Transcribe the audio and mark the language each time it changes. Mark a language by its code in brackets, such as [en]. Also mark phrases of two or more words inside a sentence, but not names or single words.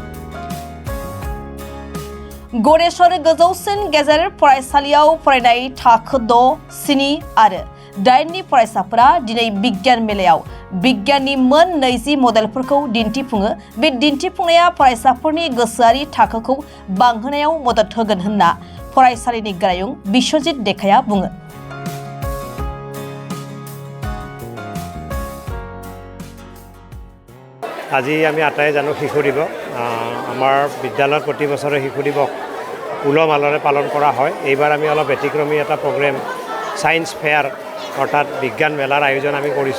[brx] गणेशर गोजौसिन गेजेर फरायसालियाव फरायनाय थाखो 6, 7 आरो 8 नि फरायसाफोरा दिनै बिगियान मेलायाव बिगियाननि मोन 20 मडेलफोरखौ दिन्थिफुङो। बे दिन्थिफुंनाया फरायसाफोरनि गोसोआरि थाखोखौ बांहोनायाव मदद होगोन होनना फरायसालिनि गारायुं बिश्वजित देखाया बुङो। [as] আজি আমি আটাই জানো শিশু দিৱস। আমাৰ বিদ্যালয়ত প্ৰতি বছৰে শিশু দিৱস উলহ মালহেৰে পালন কৰা হয়। এইবাৰ আমি অলপ ব্যতিক্ৰমী এটা [en] program science fair [as] অৰ্থাৎ বিজ্ঞান মেলাৰ আয়োজন আমি কৰিছোঁ।